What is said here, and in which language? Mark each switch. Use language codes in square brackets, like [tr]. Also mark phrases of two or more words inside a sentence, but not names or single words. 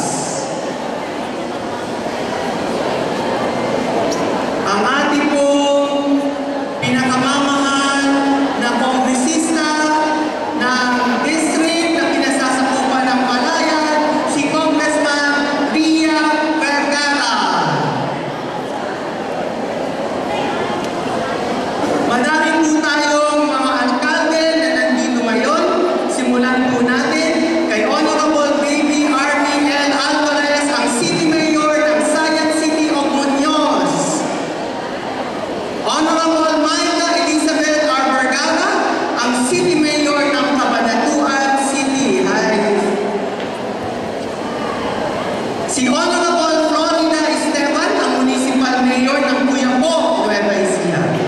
[tl] Ang ating pong pinakamamahal na kongresista ng district na pinasasakupan ng Palayan, si Congressman Ria Vergara. Madami po tayong mga alkalde na nandito ngayon. Simulan po natin kay Honorable Baby Army L. Alvarez, ang City Mayor ng Sayan City of Muñoz. Honorable Maika Elizabeth R. Vergara, ang [en] City Mayor [tl] ng Cabanatuan City. Hi. Si Honorable Florida Esteban, ang [en] Municipal Mayor [tl] ng Cuyapo, Nueva Ecija.